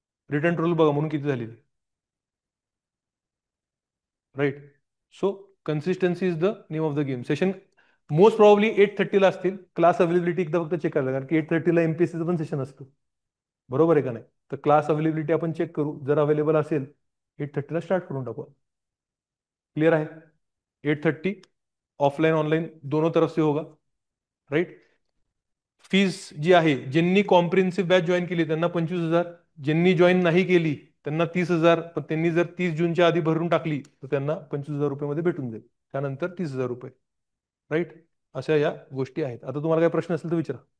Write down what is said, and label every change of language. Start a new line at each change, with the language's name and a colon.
Marathi: Return role बघा म्हणून किती झाली, right.
English: So consistency is the name of the game.
Marathi: Session most probably 8:30ला असतील. क्लास अवेलेबिलिटी एकदा फक्त चेक करायला, कारण की 8:30ला एमपीएससीचं पण सेशन असतं, बरोबर आहे का नाही? तर क्लास अवेलेबिलिटी आपण चेक करू, जर अवेलेबल असेल 8:30ला स्टार्ट करून टाकू. क्लियर आहे?
Hindi: 8:30 ऑफलाइन ऑनलाइन दोनों तरफ से होगा.
English: Right.
Marathi: फीज जी आहे, ज्यांनी कॉम्प्रिहेन्सिव्ह बॅच जॉईन केली त्यांना 25,000, ज्यांनी जॉईन नाही केली त्यांना 30,000. पण त्यांनी जर 30 जूनच्या आधी भरून टाकली तर त्यांना 25,000 मध्ये भेटून जाईल. त्यानंतर 30,000. राईट. अशा या गोष्टी आहेत. आता तुम्हाला काय प्रश्न असेल तर विचारा.